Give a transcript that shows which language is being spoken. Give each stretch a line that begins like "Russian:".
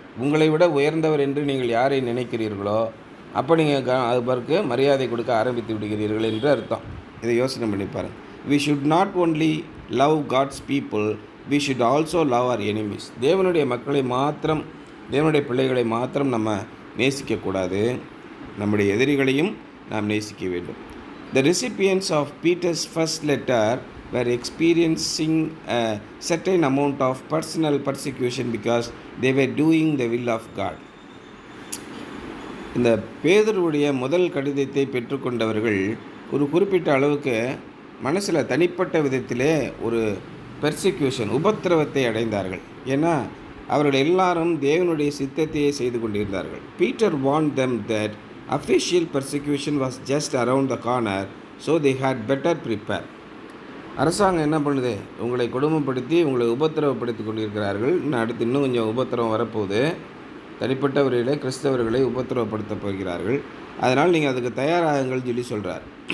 Tamil: உங்களை விட உயர்ந்தவர் என்று நீங்கள் யாரை நினைக்கிறீர்களோ அப்போ நீங்கள் அது பிறகு மரியாதை கொடுக்க ஆரம்பித்து விடுகிறீர்கள் என்று அர்த்தம். இதை யோசனை பண்ணி பாருங்கள்.
English: We should not only love God's people, we should also love our enemies.
Tamil: தேவனுடைய மக்களை மாத்திரம், தேவனுடைய பிள்ளைகளை மாத்திரம் நம்ம நேசிக்கக்கூடாது, நம்முடைய எதிரிகளையும் நாம் நேசிக்க வேண்டும்.
English: The recipients of Peter's first letter were experiencing a certain amount of personal persecution because they were doing the will of God.
Tamil: இந்த பேதுருவுடைய முதல் கடிதத்தை பெற்றுக்கொண்டவர்கள் ஒரு குறிப்பிட்ட அளவுக்கு மனசில் தனிப்பட்ட விதத்திலே ஒரு பெர்சிக்யூஷன் உபத்திரவத்தை அடைந்தார்கள். ஏன்னா அவர்கள் எல்லாரும் தேவனுடைய சித்தத்தையே செய்து கொண்டிருந்தார்கள்.
English: Peter warned them that official persecution was just around the corner, so they had better prepare.
Tamil: அரசாங்கம் என்ன பண்ணுது? உங்களை கொடுமைப்படுத்தி உங்களை உபத்திரவப்படுத்தி கொண்டிருக்கிறார்கள். அடுத்து இன்னும் கொஞ்சம் உபத்திரவம் வரப்போகுது. தனிப்பட்டவர்களை கிறிஸ்தவர்களை உபத்திரவப்படுத்த போகிறார்கள். அதனால் நீங்கள் அதுக்கு தயாராகுங்கள் சொல்லி சொல்கிறார்.